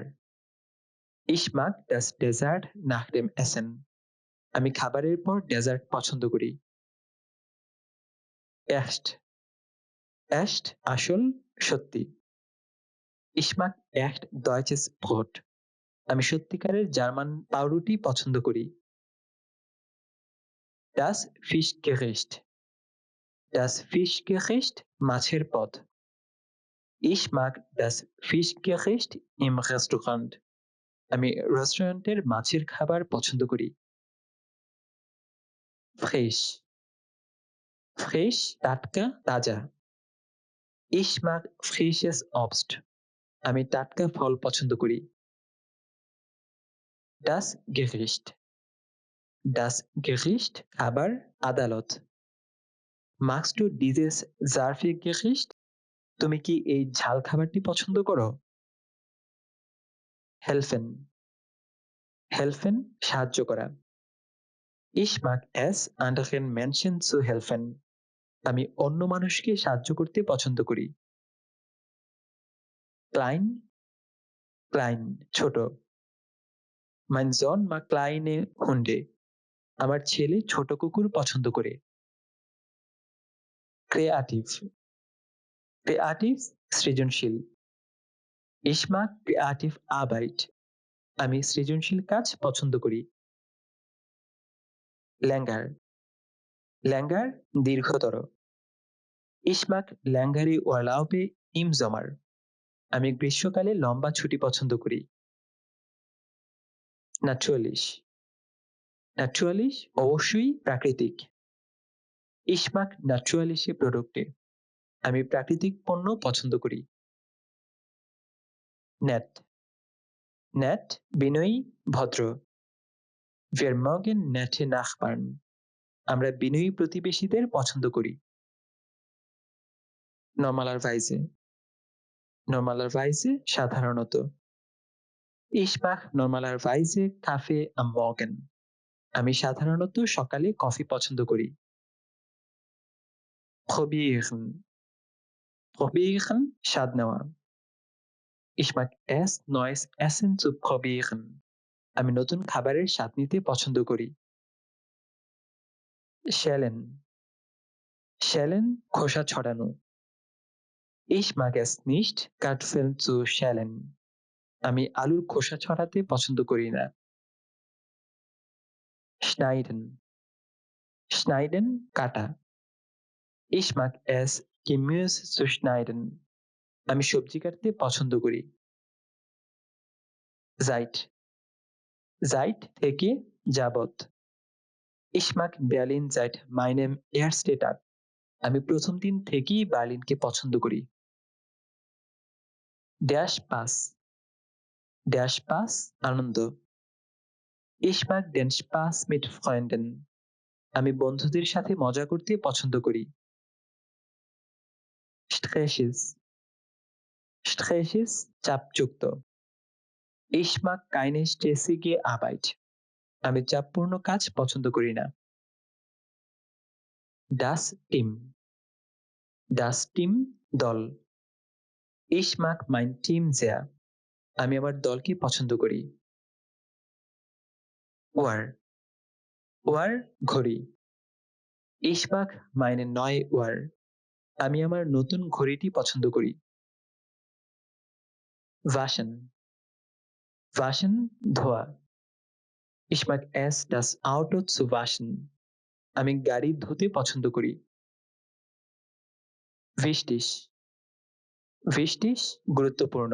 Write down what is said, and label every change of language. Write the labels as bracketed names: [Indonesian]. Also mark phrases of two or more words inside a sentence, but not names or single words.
[German] Ich mag das Dessert nach dem Essen. [Bangla] আমি খাবারের পর ডেজার্ট পছন্দ করি। Echt. Echt আসল, সত্যি। [German] Ich mag echt deutsches Brot. [Bangla] আমি সত্যিকারের জার্মান পাউরুটি পছন্দ করি। [German] Das Fischgericht. Das Fischgericht [Bangla] মাছের পদ। [German] Ich mag das Fischgericht im Restaurant. [Bangla] আমি রেস্টুরেন্টের মাছের খাবার পছন্দ করি। [German] Frisch. Frisch [Bangla] টাটকা, তাজা। [German] Ich mag frisches Obst. [Bangla] আমি টাটকা ফল পছন্দ করি। [German] Das Gericht. Das Gericht [Bangla] খাবার, আদালত। [German] Magst du dieses scharfe Gericht? [Bangla] তুমি কি এই ঝাল খাবারটি পছন্দ করো? [German] Helfen. [Bangla] Helfen সাহায্য করা। [German] Ich mag es, anderen Menschen zu helfen. [Bangla] আমি অন্য মানুষকে সাহায্য করতে পছন্দ করি। [German] Klein. Klein ছোট। Mein Sohn mag kleine Hunde. [Bangla] আমার ছেলে ছোট কুকুর পছন্দ করে। Kreativ. [German] Kreativ সৃজনশীল। Ich mag kreativ Arbeit. [Bangla] আমি সৃজনশীল কাজ পছন্দ করি। Länger. Länger দীর্ঘতর। [German] Ich mag längere Urlaube im Sommer. [Bangla] আমি গ্রীষ্মকালে লম্বা ছুটি পছন্দ করি। [German] Natürlich. Natürlich [Bangla] অবশ্যই প্রাকৃতিক। [German] Ich mag natürliche Produkte. [Bangla] আমি প্রাকৃতিক পণ্য পছন্দ করি। Nett. Nett বিনয়ী, ভদ্র। [German] Wir mögen nette Nachbarn. [Bangla] আমরা বিনয়ী প্রতিবেশীদের পছন্দ করি। Normalerweise. Normalerweise সাধারণত। [German] Ich mag normalerweise Kaffee am Morgen. [Bangla] আমি সাধারণত সকালে কফি পছন্দ করি। [German] Probieren. Probieren [Bangla] স্বাদ নেওয়া। [German] Ich mag es, neues Essen zu probieren. [Bangla] আমি নতুন খাবারের স্বাদ নিতে পছন্দ করি। [German] Schälen. Schälen [Bangla] খোসা ছড়ানো। [German] Ich mag es nicht, Kartoffeln zu schälen. [Bangla] আমি আলুর খোসা ছড়াতে পছন্দ করি না। [German] Schneiden. Schneiden [Bangla] কাটা। [German] Ich mag es, Gemüse zu schneiden. [Bangla] আমি সবজি কাটতে পছন্দ করি। Seit. Seit থেকে যাবত। [German] Ich mag Berlin seit meinem ersten Tag. [Bangla] আমি প্রথম দিন থেকেই বার্লিনকে পছন্দ করি। [German] Der Spaß. Der Spaß আনন্দ। Ich mag den Spaß mit Freunden. [Bangla] আমি বন্ধুদের সাথে মজা করতে পছন্দ করি। [German] Stresses. Stresses চাপযুক্ত। Ich mag keine stressige Arbeit. [Bangla] আমি চাপপূর্ণ কাজ পছন্দ করি না। [German] Das Team. Das Team দল। Ich mag mein Team sehr. [Bangla] আমি আমার দলকে পছন্দ করি। Uhr. [German] Uhr ঘড়ি। Ich mag meine neue Uhr. [Bangla] আমি আমার নতুন ঘড়িটি পছন্দ করি। Waschen. Waschen ধোয়া। [German] Ich mag es, das Auto zu waschen. [Bangla] আমি গাড়ি ধুতে পছন্দ করি। Wichtig. Wichtig গুরুত্বপূর্ণ।